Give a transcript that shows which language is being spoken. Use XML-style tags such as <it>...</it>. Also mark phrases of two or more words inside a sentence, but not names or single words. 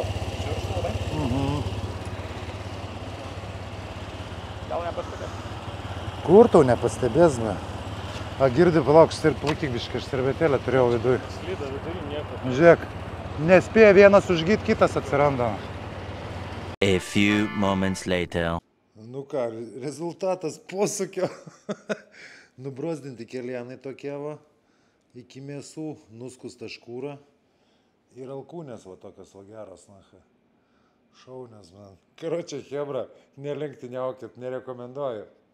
<lt>Šiurkšto, ne? Gal nepastebės? Kur tau nepastebės, ne? A, girdi, palauk, plaukyk biškai, aš servetėlę turėjau viduj. Slyda viduj, nieko. Žiūrėk, nespėja vienas užgyt, kitas atsiranda.</lt> <en>A few moments later.</en> <lt>Nu ką, rezultatas posūkio. Nubrozdinti kelienai tokie va, iki mėsų nuskusta škūra ir alkūnės va tokios va geros, naha. Šaunės, man. Karočią, hebra, nelenktyniaukit, nerekomenduoju.</lt>